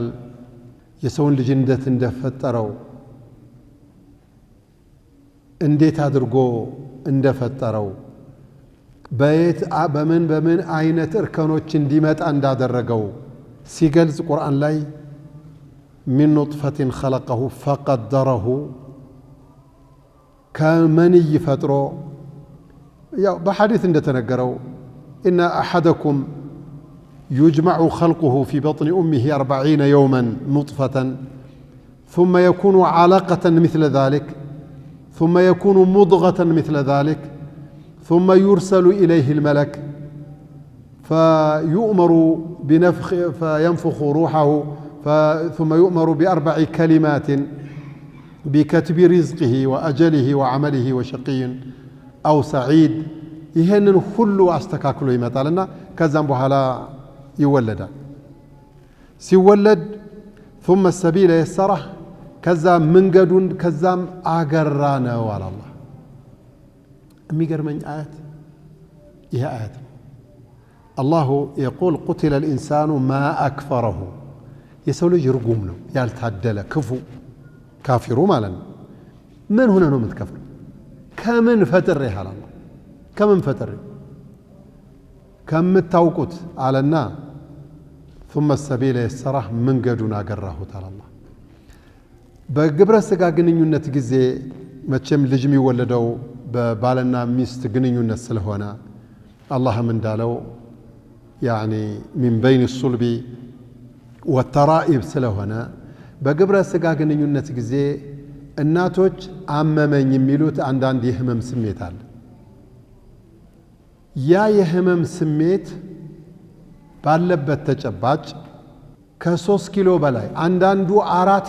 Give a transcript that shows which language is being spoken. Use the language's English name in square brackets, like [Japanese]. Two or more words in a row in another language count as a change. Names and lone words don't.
[Amharic] የሰውን ልጅ እንደፈጠረው እንዴት አድርጎ እንደፈጠረው በምን አይነት እርከኖች እንዲመጣ እንዳደረገው ሲገልጽ ቁርአን ላይ [Arabic] من نطفة خلقه فقدره [Amharic] ከመንይ ፈጥሮ ያው በሐዲስ እንደተነገረው [Arabic] إن أحدكم يجمع خلقه في بطن أمه 40 يوما نطفة ثم يكون علقة مثل ذلك ثم يكون مضغة مثل ذلك ثم يرسل إليه الملك فيؤمر بنفخ فينفخ روحه ثم يؤمر ب4 كلمات بكتب رزقه وأجله وعمله وشقي أو [Amharic] سعيد ይሄንን ሁሉ አስተካክሎ ይመጣልና ከዛም በኋላ ይወለዳል። ሲወለድ [Arabic] ثم السبيل يسره [Amharic] ከዛ መንገዱን ከዛም አገራ ነው አለ አላህ። የሚገርመኝ አያት ይሄ አያት ነው። አላሁ [Arabic] يقول قتل الإنسان ما أكفره [Amharic] የሰው ልጅ ርጉም ነው፣ ያልታደለ ክፉ ካፊሩ ማለት ነው። ምን ሆነ ነው የምትከፍረው? ከምን ፈጥሬህ አለ አላህ። ከምን ፈጥሬህ ከምታውቁት አለና [Arabic] ثم السبيل يسره [Amharic] መንገዱን አገራሁት አላህ። በግብረ ስጋ ግንኙነት ጊዜ መቼም ልጅ የሚወለደው በባልና ሚስት ግንኙነት ስለሆነ አላህም እንዳለው ያኒ [Arabic] من بين الصلب والترائب [Amharic] ስለሆነ በግብረ ስጋ ግንኙነት ጊዜ እናቶች አመመኝ የሚሉት አንዳንድ የህመም ስሜት አለ። ያ የህመም ስሜት ባለበት ተጨባጭ ከ3 ኪሎ በላይ አንዳንዱ 4